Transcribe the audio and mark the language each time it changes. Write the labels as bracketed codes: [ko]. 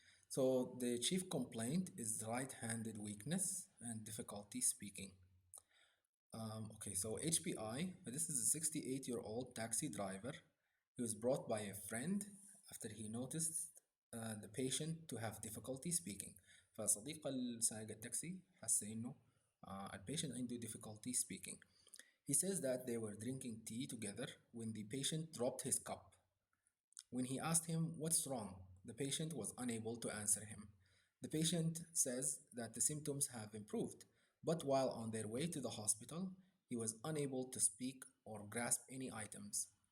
[en] So the chief complaint is right-handed weakness and difficulty speaking. Okay, so HPI, this is a 68-year-old taxi driver. He was brought by a friend after he noticed the patient to have difficulty speaking. [ar] فصديق سائق التاكسي حس إنه البيشنت عنده [en] difficulty speaking. He says that they were drinking tea together when the patient dropped his cup. When he asked him what's wrong, the patient was unable to answer him. The patient says that the symptoms have improved, but while on their way to the hospital, he was unable to speak or grasp any items.